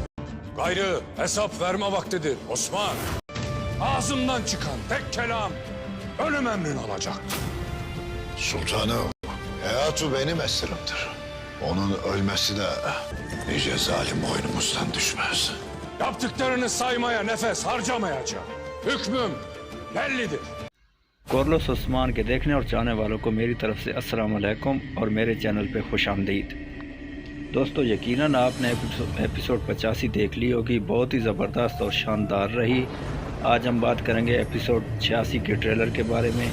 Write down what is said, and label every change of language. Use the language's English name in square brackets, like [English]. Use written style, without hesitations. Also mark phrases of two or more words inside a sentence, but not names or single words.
[Turkish] Gayrı hesap verme vaktidir Osman. Ağzımdan çıkan tek kelam ölüm emrini alacak. Sultanım, hayatı benim esirimdir. Onun ölmesi de nice zalim boynumuzdan düşmez. Yaptıklarını saymaya nefes harcamayacağım. Hükmüm bellidir. [Hindi] कॉर्लोस उस्मान के देखने और चाहने वालों को मेरी तरफ से [Arabic] السلام عليكم [Hindi] और मेरे चैनल पे खुश आमदीद। दोस्तों यकीनन आपने एपिसोड 85 देख ली होगी, बहुत ही ज़बरदस्त और शानदार रही। आज हम बात करेंगे एपिसोड 86 के ट्रेलर के बारे में।